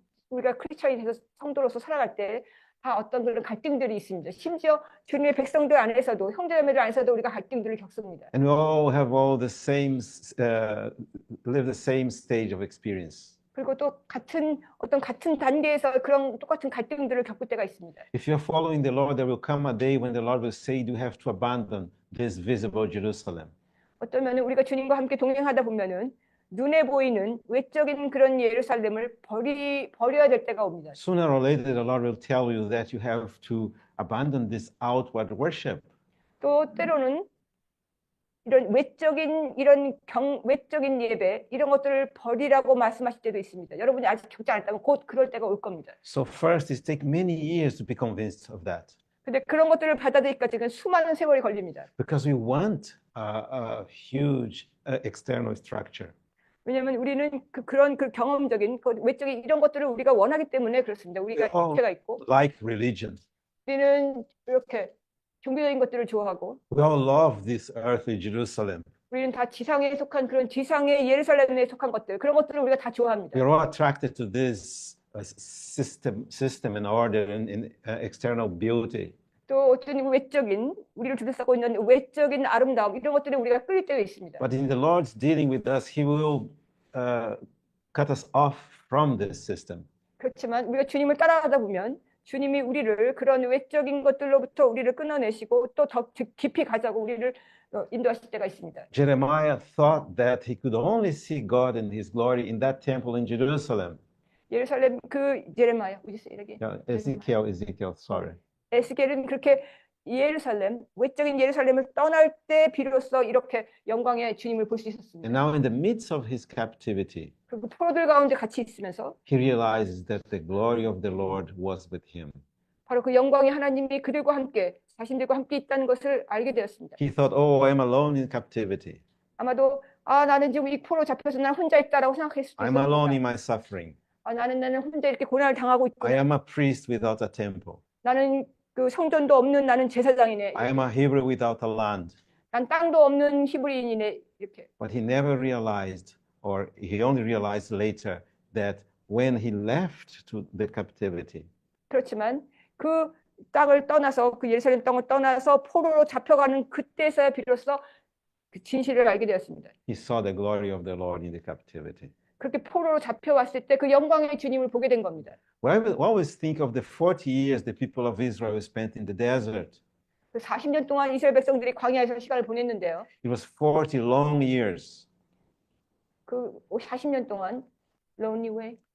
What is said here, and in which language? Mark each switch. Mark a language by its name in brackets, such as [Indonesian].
[Korean] 우리가 크리스천이 돼서 성도로서 살아갈 때 다 어떤 그런 갈등들이 있습니다. 심지어 주님의 백성들 안에서도 형제자매들 안에서도 우리가 갈등들을 겪습니다. [English] And we all have all the same, live the same stage of experience. [Korean] 그리고 또 같은 단계에서 그런 똑같은 갈등들을 겪을 때가 있습니다. [English] If you're following the Lord, there will come a day when the Lord will say, you have to abandon this visible Jerusalem. [Korean] 어쩌면 우리가 주님과 함께 동행하다 보면은 눈에 보이는 외적인 그런 예루살렘을 버려야 될 때가 옵니다. [English] Sooner or later, the Lord will tell you that you have to abandon this outward worship. [Korean] 또 때로는 이런 외적인 예배 이런 것들을 버리라고 말씀하실 때도 있습니다. 여러분이 아직 겪지 않았다면 곧 그럴 때가 올 겁니다. [English] So first, it takes many years to be convinced of that. [Korean] 근데 그런 것들을 받아들이기까지는 수많은 세월이 걸립니다. [English] Because we want a huge external structure. [Korean] 왜냐하면 우리는 그런 경험적인 외적인 이런 것들을 우리가 원하기 때문에 그렇습니다. 우리가 육체가 있고 [English] Like religion. [Korean] 우리는 이렇게 종교적인 것들을 좋아하고 [English] We all love this earthly Jerusalem. [Korean] 우리는 다 지상에 속한 그런 지상의 예루살렘에 속한 것들 그런 것들을 우리가 다 좋아합니다. [English] We're all attracted to this system and order and external beauty. [Korean] 또 어떤 외적인 우리를 둘러싸고 있는 외적인 아름다움 이런 것들에 우리가 끌릴 때가 있습니다. [English] But in the Lord's dealing with us, He will cut us off from this system. [Korean] 그렇지만 우리가 주님을 따라가다 보면 주님이 우리를 그런 외적인 것들로부터 우리를 끊어내시고 또 더 깊이 가자고 우리를 인도하실 때가 있습니다. [English] Jeremiah thought that he could only see God and His glory in that temple in Jerusalem. [Korean] 예루살렘 제레마야 이렇게 [English] Ezekiel, sorry. [Korean] 에스겔은 그렇게 외적인 예루살렘을 떠날 때 비로소 이렇게 영광의 주님을 볼 수 있었습니다. [English] And now in the midst of his captivity, [Korean] 그리고 포로들 가운데 같이 있으면서 [English] he realizes that the glory of the Lord was with him. [Korean] 바로 그 영광의 하나님이 그들과 함께 자신들과 함께 있다는 것을 알게 되었습니다. [English] He thought, oh, I'm alone in captivity. [Korean] 아마도 나는 지금 이 포로 잡혀서 난 혼자 있다라고 생각했을 수도 [English] I'm alone in my suffering. [Korean] 나는 혼자 이렇게 고난을 당하고 있고 [English] I am a priest without a temple. [Korean] 나는 그 성전도 없는 나는 제사장이네. [English] I am a Hebrew without a land. [Korean] 난 땅도 없는 히브리인이네. 이렇게. [English] But he never realized, or he only realized later, that when he left to the captivity, [Korean] 그렇지만 그 땅을 떠나서 그 예루살렘 땅을 떠나서 포로로 잡혀가는 그때서야 비로소 그 진실을 알게 되었습니다. [English] he saw the glory of the Lord in the captivity. [Korean] 그렇게 포로로 잡혀왔을 때 그 영광의 주님을 보게 된 겁니다. [English] Well, I always think of the 40 years the people of Israel spent in the desert. [Korean] 그 40년 동안 이스라엘 백성들이 광야에서 시간을 보냈는데요. [English] It was 40 long years, [Korean] 그 40년 동안 [English] lonely way.